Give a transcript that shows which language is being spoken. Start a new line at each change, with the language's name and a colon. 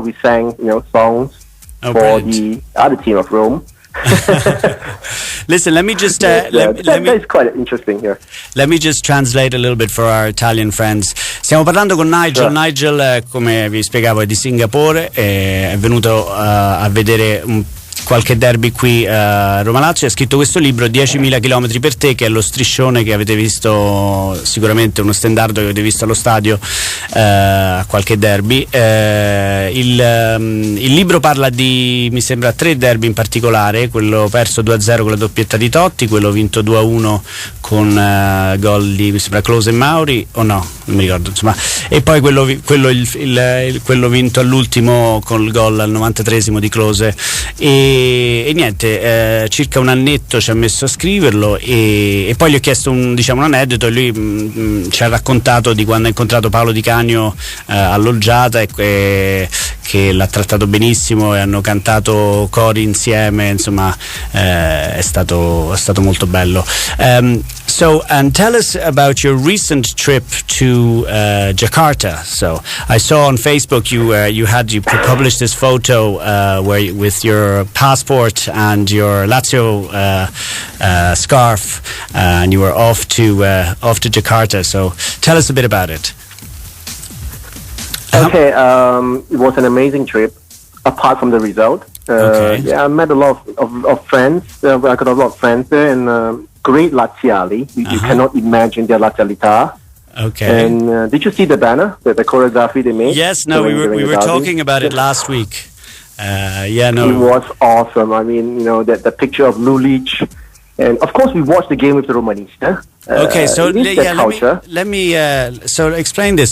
English: We sang, songs for the other team of Rome. Listen, let me just that is quite interesting here. Let me just translate a little bit for our Italian friends.
Italian: Stiamo parlando con Nigel.
English: Sure.
Italian: Nigel, come vi spiegavo, è di Singapore, è venuto a vedere qualche derby qui a Roma-Lazio. Ha scritto questo libro, 10.000 chilometri per te, che è lo striscione che avete visto, sicuramente uno stendardo che avete visto allo stadio a qualche derby. Il libro parla di, mi sembra, 3 derby in particolare: quello perso 2-0 con la doppietta di Totti, quello vinto 2-1 con gol di, mi sembra, Klose e Mauri, o no, non mi ricordo, insomma, e poi quello vinto all'ultimo con il gol al 93esimo di Klose. E niente, circa un annetto ci ha messo a scriverlo, e poi gli ho chiesto un aneddoto, e lui ci ha raccontato di quando ha incontrato Paolo Di Canio all'Olgiata, e che l'ha trattato benissimo, e hanno cantato cori insieme, insomma, è stato molto bello.
English: So, and tell us about your recent trip to Jakarta. So, I saw on Facebook you published this photo with your passport and your Lazio scarf, and you were off to Jakarta. So, tell us a bit about it. Okay, it was an amazing trip. Apart from the result, yeah, I met a lot of friends. I got a lot of friends there, and great Laziali. You cannot imagine their Lazialità. Okay. And did you see the banner, the choreography they made? Yes. No, we were talking about it last week. It was awesome. I mean, the picture of Lulic, and of course we watched the game with the Romanista. Okay, so let me explain this.